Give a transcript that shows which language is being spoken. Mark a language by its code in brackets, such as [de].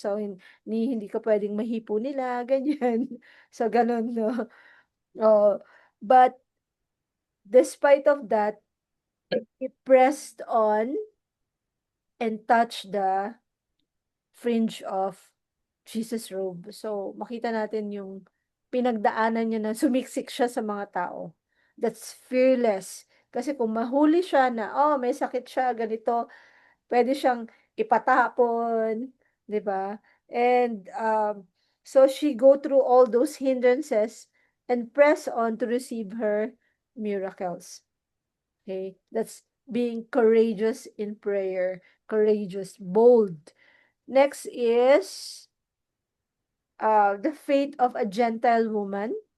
[tl] So hindi ka pwedeng mahipo nila ganyan. So ganun, no. [en] Oh, but despite of that, he pressed on and touched the fringe of Jesus' robe. [tl] So, makita natin yung pinagdaanan niya na sumiksik siya sa mga tao. [en] That's fearless. [tl] Kasi kung mahuli siya na, oh, may sakit siya, ganito, pwede siyang ipatapon, di ba? [en] And so she go through all those hindrances and press on to receive her miracles. Okay? That's being courageous in prayer. Courageous, bold. Next is the faith of a Gentile woman.